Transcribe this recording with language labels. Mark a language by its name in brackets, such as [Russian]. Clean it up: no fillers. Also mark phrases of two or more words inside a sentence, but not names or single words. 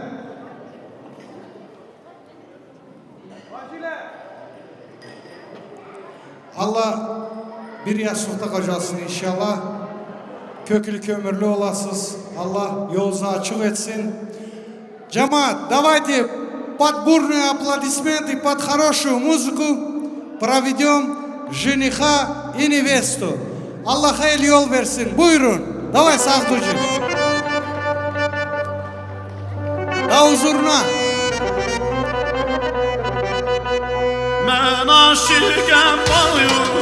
[Turkish] Allah bir yastıkta kocasın inşallah. Köklü kömürlü olasınız. Allah yolunuzu açık etsin. Cemaat, [Russian] давайте под бурные аплодисменты, под хорошую музыку проведем жениха и невесту. [Turkish] Allah hayırlı yol versin. Buyurun. Давай Sahtucu. Da huzuruna. Ben aşıkım boyu